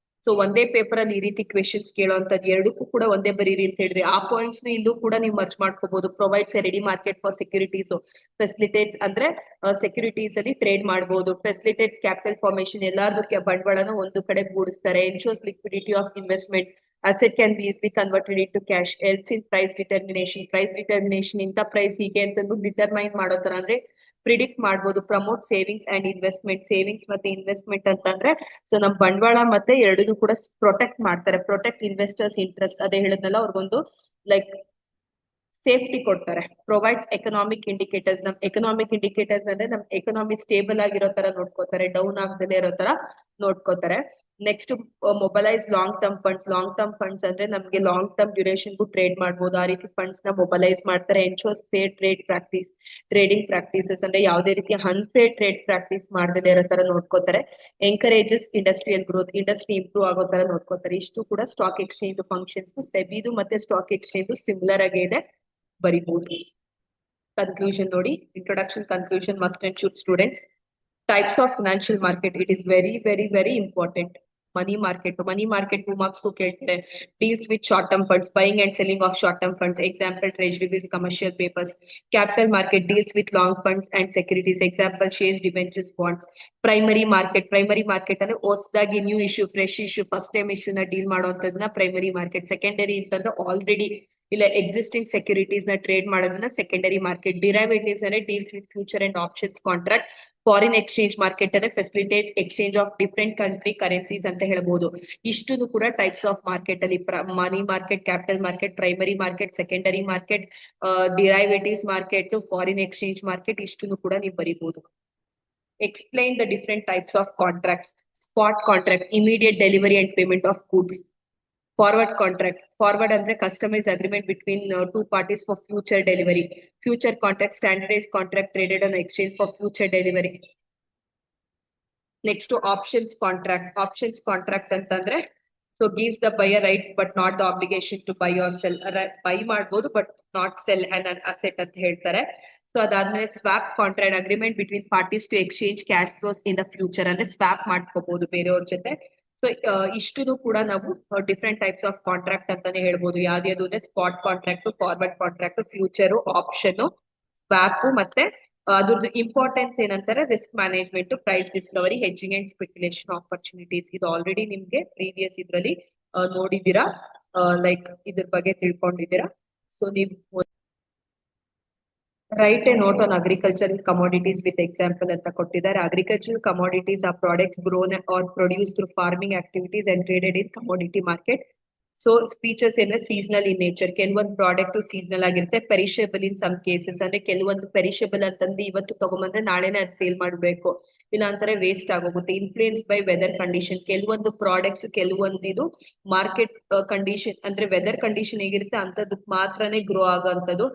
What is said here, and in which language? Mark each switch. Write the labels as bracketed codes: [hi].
[kn] So ಒಂದೇ paper ಅಲ್ಲಿ ಈ ರೀತಿ ಕ್ವೆಶನ್ಸ್ ಕೇಳುವಂತದ್ದು, ಎರಡಕ್ಕೂ ಕೂಡ ಒಂದೇ ಬರೀರಿ ಅಂತ ಹೇಳಿದ್ರೆ ಆ ಪಾಯಿಂಟ್ಸ್ ಇಲ್ಲೂ ಕೂಡ ನೀವು ಮರ್ಚ್ ಮಾಡ್ಕೋಬಹುದು. [en] provides a ready market for securities, [kn] facilitates ಅಂದ್ರೆ ಸೆಕ್ಯೂರಿಟೀಸ್ ಅಲ್ಲಿ ಟ್ರೇಡ್ ಮಾಡಬಹುದು. ಫೆಸಿಲಿಟೇಟ್ಸ್ ಕ್ಯಾಪಿಟಲ್ ಫಾರ್ಮೇಶನ್, ಎಲ್ಲಾರ್ದು ಬಂಡವಾಳನ ಒಂದು ಕಡೆ ಗೂಡಿಸ್ತಾರೆ. Ensures liquidity of investment, [en] asset can be easily converted into cash. Helps in price determination, [kn] price determination ಇಂತ ಪ್ರೈಸ್ ಹೀಗೆ ಅಂತಂದು ಡಿಟರ್ಮೈನ್ ಮಾಡೋ ತರ ಅಂದ್ರೆ ಪ್ರಿಡಿಕ್ಟ್ ಮಾಡ್ಬೋದು. Promote savings and investment, savings ಮತ್ತೆ ಇನ್ವೆಸ್ಟ್ಮೆಂಟ್ ಅಂತಂದ್ರೆ ಸೊ ನಮ್ ಬಂಡವಾಳ ಮತ್ತೆ ಎರಡನ್ನೂ ಕೂಡ ಪ್ರೊಟೆಕ್ಟ್ ಮಾಡ್ತಾರೆ. ಪ್ರೊಟೆಕ್ಟ್ ಇನ್ವೆಸ್ಟರ್ಸ್ ಇಂಟ್ರೆಸ್ಟ್, ಅದೇ ಹೇಳಿದ್ನಲ್ಲ, ಅವ್ರಿಗೊಂದು ಲೈಕ್ ಸೇಫ್ಟಿ ಕೊಡ್ತಾರೆ. ಪ್ರೊವೈಡ್ಸ್ ಎಕನಾಮಿಕ್ ಇಂಡಿಕೇಟರ್ಸ್, ನಮ್ ಎಕನಾಮಿಕ್ ಇಂಡಿಕೇಟರ್ಸ್ ಅಂದ್ರೆ ನಮ್ ಎಕನಾಮಿ ಸ್ಟೇಬಲ್ ಆಗಿರೋ ತರ ನೋಡ್ಕೋತಾರೆ, ಡೌನ್ ಆಗದೇ ಇರೋ ತರ ನೋಡ್ಕೋತಾರೆ. Next mobilise long term funds ಅಂದ್ರೆ ನಮ್ಗೆ ಲಾಂಗ್ ಟರ್ಮ್ ಡ್ಯೂರೇಷನ್ಗೂ ಟ್ರೇಡ್ ಮಾಡ್ಬೋದು. ಆ ರೀತಿ ಫಂಡ್ಸ್ ನ ಮೊಬಲೈಸ್ ಮಾಡ್ತಾರೆ. ಎನ್ಶೋರ್ಸ್ ಫೇರ್ ಟ್ರೇಡಿಂಗ್ ಪ್ರಾಕ್ಟೀಸಸ್ ಅಂದ್ರೆ ಯಾವುದೇ ರೀತಿ ಅನ್ಫೇರ್ ಟ್ರೇಡ್ ಪ್ರಾಕ್ಟೀಸ್ ಮಾಡದೇ ಇರೋ ತರ ನೋಡ್ಕೋತಾರೆ. ಎಂಕರೇಜಸ್ ಇಂಡಸ್ಟ್ರಿಯಲ್ ಗ್ರೋತ್, ಇಂಡಸ್ಟ್ರಿ ಇಂಪ್ರೂವ್ ಆಗೋ ತರ ನೋಡ್ಕೋತಾರೆ. ಇಷ್ಟು ಕೂಡ ಸ್ಟಾಕ್ ಎಕ್ಸ್ಚೇಂಜ್ ಫಂಕ್ಷನ್ಸ್. ಸೆಬಿದು ಮತ್ತೆ ಸ್ಟಾಕ್ ಎಕ್ಸ್ಚೇಂಜ್ ಸಿಮಿಲರ್ ಆಗೇ ಇದೆ, ಬರಿಬಹುದು. ಕನ್ಕ್ಲೂಷನ್ ನೋಡಿ, introduction, conclusion, must and should students. [en] Types of financial market, it is very important. Money market 2 marks [hi] को कहते हैं. [en] Deals with short term funds, buying and selling of short term funds, example treasury bills, commercial papers. Capital market deals with long funds and securities, example shares, debentures, bonds. [kn] Primary market ಅಂದ್ರೆ ಹೊಸದಾಗಿ new issue, fresh issue, first time issue ನ deal ಮಾಡೋದನ್ನ primary market. Secondary ಅಂತಂದ್ರೆ already ಇಲ್ಲ existing securities ನ trade ಮಾಡೋದನ್ನ secondary market. Derivatives ಅಂದ್ರೆ deals with future and options contract. Foreign exchange market ಅಂದ್ರೆ facilitate exchange of different country currencies ಅಂತ ಹೇಳ್ಬೋದು. ಇಷ್ಟು ಕೂಡ ಟೈಪ್ಸ್ ಆಫ್ ಮಾರ್ಕೆಟ್ ಅಲ್ಲಿ money market, capital market, primary market, secondary market, derivatives market, foreign exchange market, ಇಷ್ಟು ಕೂಡ ನೀವು ಬರೀಬಹುದು. [en] Explain the different types of contracts. Spot contract, immediate delivery and payment of goods. Forward contract, forward ಅಂದ್ರೆ customized agreement between two parties for future delivery. Future contract, standardized contract traded on exchange for future delivery. Next to options contract [kn] ಅಂತಂದ್ರೆ [en] so gives the buyer right but not the obligation to buy or sell. Buy ಮಾಡಬಹುದು but not sell an asset [kn] ಅಂತ ಹೇಳ್ತಾರೆ. So ಅದಾದ್ಮೇಲೆ swap contract, agreement between parties to exchange cash flows in the future ಅಂದ್ರೆ swap ಮಾಡ್ಕೋಬಹುದು ಬೇರೆಯವ್ರ ಜೊತೆ. So ಇಷ್ಟು ಕೂಡ ನಾವು ಡಿಫ್ರೆಂಟ್ ಟೈಪ್ಸ್ ಆಫ್ ಕಾಂಟ್ರಾಕ್ಟ್ ಅಂತಾನೆ ಹೇಳ್ಬೋದು. ಯಾವ್ದು ಅಂದ್ರೆ spot contract, forward contract, future, option, swap, ಮತ್ತೆ ಅದ್ರದ್ದು ಇಂಪಾರ್ಟೆನ್ಸ್ ಏನಂತಾರೆ risk management, price Discovery, hedging and speculation opportunities. ಇದು ಆಲ್ರೆಡಿ ನಿಮ್ಗೆ ಪ್ರೀವಿಯಸ್ ಇದ್ರಲ್ಲಿ ನೋಡಿದೀರಾ, ಲೈಕ್ ಇದ್ರ ಬಗ್ಗೆ ತಿಳ್ಕೊಂಡಿದ್ದೀರಾ. ಸೊ ನೀವು [en] write a note on agricultural commodities with example [kn] ಅಂತ ಕೊಟ್ಟಿದ್ದಾರೆ. [en] Agricultural commodities are products grown or produced through farming activities and traded in commodity market. [kn] So features ಏನ seasonal in nature, ಕೆಲವೊಂದು product seasonal ಆಗಿರುತ್ತೆ. Perishable in some cases ಅಂದ್ರೆ ಕೆಲವೊಂದು perishable ಅಂತಂದ್ರೆ ಇವತ್ತು ತಗೊಂಬಂದ್ರೆ ನಾಳೆನೇ ಅದು ಸೇಲ್ ಮಾಡಬೇಕು, ಇಲ್ಲ ಅಂತಾರೆ ವೇಸ್ಟ್ ಆಗೋಗುತ್ತೆ. ಇನ್ಫ್ಲೂಯೆನ್ಸ್ ಬೈ ವೆದರ್ ಕಂಡೀಷನ್, ಕೆಲವೊಂದು ಪ್ರಾಡಕ್ಟ್ಸ್ ಕೆಲವೊಂದು ಇದು ಮಾರ್ಕೆಟ್ ಕಂಡೀಷನ್ ಅಂದ್ರೆ ವೆದರ್ ಕಂಡೀಷನ್ ಹೇಗಿರುತ್ತೆ ಅಂತದಕ್ಕೆ ಮಾತ್ರನೇ ಗ್ರೋ ಆಗೋಂಥದ್ದು.